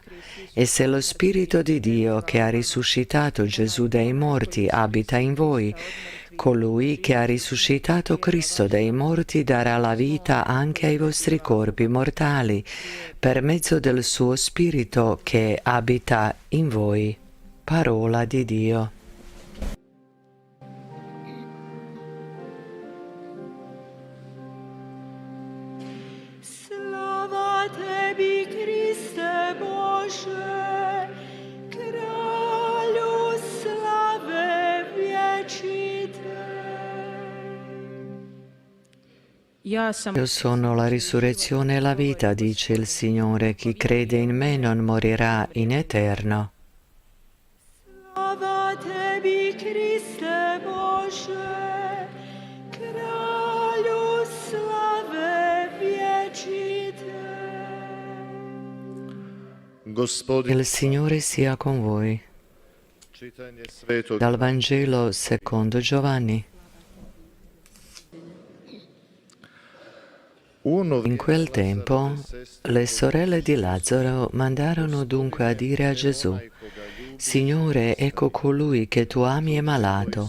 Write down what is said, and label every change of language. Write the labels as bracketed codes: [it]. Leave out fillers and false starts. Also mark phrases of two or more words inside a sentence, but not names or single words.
[it] E se lo Spirito di Dio, che ha risuscitato Gesù dai morti, abita in voi, colui che ha risuscitato Cristo dai morti darà la vita anche ai vostri corpi mortali, per mezzo del suo Spirito che abita in voi. Parola di Dio. [hr] Slava tebi, Kriste Bože, Kralju slave vječite. [it] Io sono la risurrezione e la vita, dice il Signore. Chi crede in me non morirà in eterno. [hr] Slava tebi, Kriste Bože, Kralju slave vječite. [it] Il Signore sia con voi. Dal Vangelo secondo Giovanni. In quel tempo le sorelle di Lazzaro mandarono dunque a dire a Gesù: Signore, ecco colui che tu ami è malato.